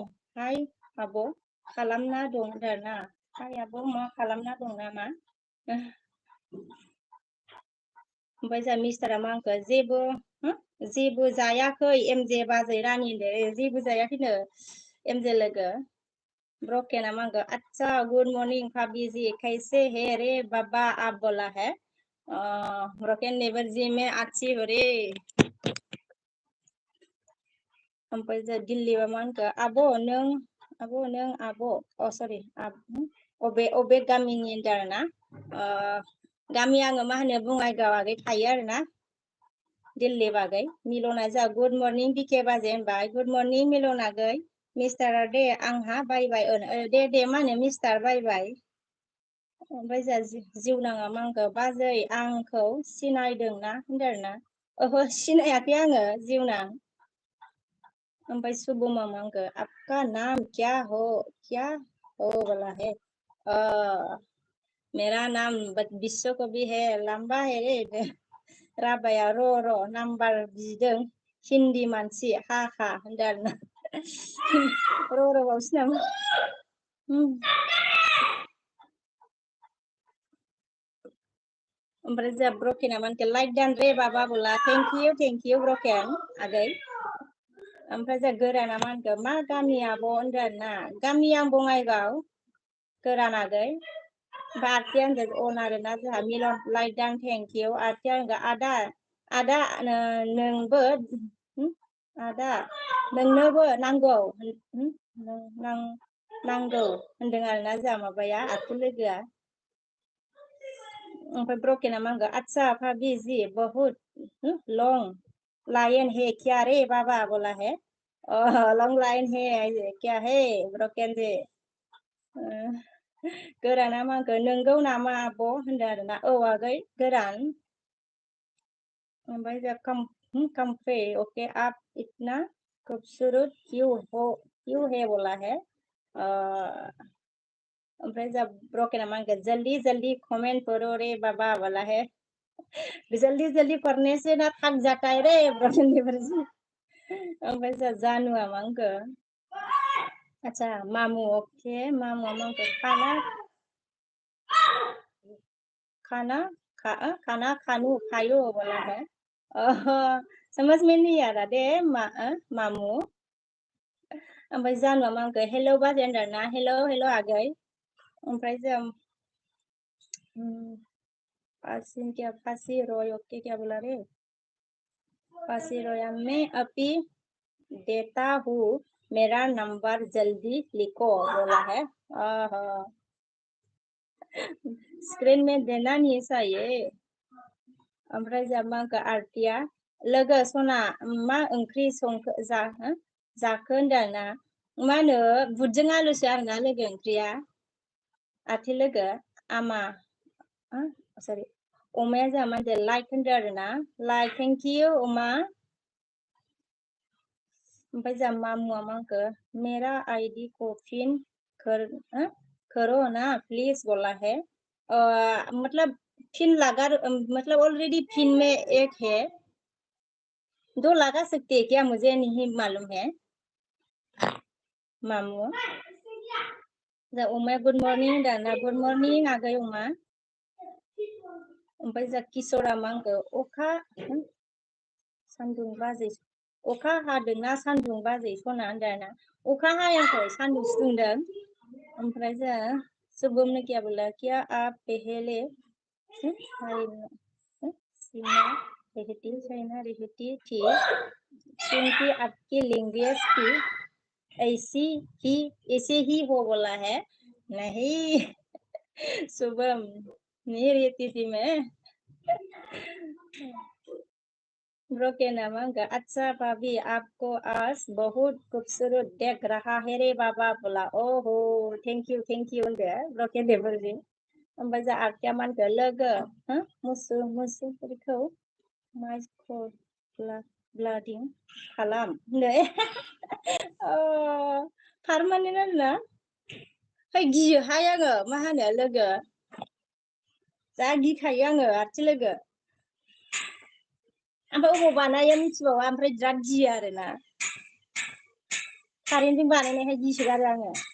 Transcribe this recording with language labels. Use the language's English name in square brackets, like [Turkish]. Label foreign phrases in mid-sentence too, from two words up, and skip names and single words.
[Bodo] हाय आब' खालामना दं होनदोंना. हाय आब' मा खालामना दं नामा. ओमफ्राय जा मिस्टारा मांखो जेबो जायाखै एमजे बाजै रानि जेबो जायाखैनो एमजे लोगो. ब्रोकेना मांखो [Hindi] अच्छा [English] good morning [Hindi] भाभी जी कैसे है रे बाबा आप बोला है. ब्रोकेन नेबर जी मैं अच्छी हो रे. [Bodo] ओमफ्राय जा दिल्ली मांखो आब' सरि अबे गामिनि होनदों आरोना. गामि आङो मा होनो बङाइगाव आगै थायो आरोना. दिल्ली बागै मिलना जा [English] good morning [Bodo] बिके बाजे होनबाय. [English] good morning [Bodo] मिलन आगै. मिस्टारा दे आंहा बायबाय दे मा होनो मिस्टार बायबाय. ओमफ्राय जा जिउनाङा मांखो बाजै आंखौ सिनायदोंना होनदों आरोना. ओहो सिनायाखै आङो जिउनां. ओमफ्राय सुबुमा मांखो [Hindi] आपका नाम क्या हो बोला है. मेरा नाम विश्व कवि है लंबा है रे. [Bodo] राबाया र' नाम्बार बिदों हिन्दी मानसि हा होनदों आरोना. र' बावसो नामा. ओमफ्राय जा ब्रोकेना मानखो [English] like done [Hindi] रे बाबा बोला [English] thank you [Bodo] ब्रोकेन आगै. ओमफ्राय जा गोराना मानखो मा गामि आब' होनदों आरोना. गामिया बङाइगाव गोरान आगै. ओमफ्राय आरतिया होनदों अन आरोना जोंहा मिलन [English] like done thank you. [Bodo] आरतिया होनगोन आदा नोंनोबो नांगौ होनदों आरोना जोंहा माबाया आरति लोगोआ. ओमफ्राय ब्रोकेना मांखो [Hindi] अच्छा भाभी जी बहुत [English] long line [Hindi] है क्या रे बाबा बोला है. [English] long line [Hindi] है क्या है ब्रोकेन जे. [Bodo] गोराना मांखो नंगौ नामा आब' होनदों आरोना. औ आगै गोरान. ओमफ्राय जा कम्फे [Hindi] ओके आप इतना खूबसूरत क्यों है बोला है. [Bodo] ओमफ्राय जा ब्रोकेना मांखो [Hindi] जल्दी कमेंट करो रे बाबा बोला है. जल्दी पढ़ने से ना थक जाता है रे ब्रोकेन नेबर जी. [Bodo] ओमफ्राय जा जानुआ मांखो [Hindi] अच्छा मामू ओके मामू मांखो खाना खायो बोला है. समझ में नहीं आ रहा दे मामू. [Bodo] ओमफ्राय जानुआ मांखो हेलो बाजे होनदोंना. हेलो आगै. ओमफ्राय जों फांसी रोय [Hindi] ओके क्या बोला रे. फांसी रोया मैं अभी देता हूँ मेरा नंबर जल्दी लिखो बोला है. स्क्रीन में देना नहीं चाहिए. [Bodo] ओमफ्राय जा मांखो आरतिया लोगो सना मा ओंख्रि संखो जाखो होनदों ना मा होनो बुदजों आलुसो आरोना लोगो ओंख्रिया आथि लोगो आमा सरि अमाया जोंहा मा होनदों लाइक होनदों आरोना लाइक [English] thank you [Bodo] अमा ओमफ्राय जोंहा मामुआ मा होनखो [Hindi] मेरा आईडी को फिन करो ना प्लीज बोला है मतलब फिन लगा मतलब ऑलरेडी फिन में एक है दो लगा सकते हैं क्या मुझे नहीं मालूम है [Bodo] मामू जा उमाया [English] good morning [Bodo] दाना [English] good morning [Bodo] आगै उमा ओमफ्राय जा किशोरा मा होनखो अखा सान्दुं बाजै अखा हादोंना सान्दुं बाजै सना होनदों ना अखा हायाखै सान्दुंसो दुंदों ओमफ्राय जा [Hindi] सुबुम ने क्या बोला क्या आप पहले सीमा रहती थी क्योंकि आपकी लैंग्वेज की ऐसे ही हो बोला है नहीं शुभम नहीं रहती थी मैं ब्रोके नामा अच्छा भाभी आपको आज बहुत खूबसूरत देख रहा है रे बाबा बोला ओहो [English] thank you [Bodo] होनदो ब्रोके देबोरजि ओमफ्राय जा आखिया मा होनखो लोगो मुसुफोरखौ माइखौ ब्लाडिं खालाम होनदो पारमानेन्ट आरोना है गियोहाय आङो मा होनो लोगो जा गिखायो आङो आरथि लोगो ओमफ्राय अबाव बानायो मिथिबावा ओमफ्राय बिराद गियो आरोना कारेन्टजों बानायनायखाय गिसोगारो आङो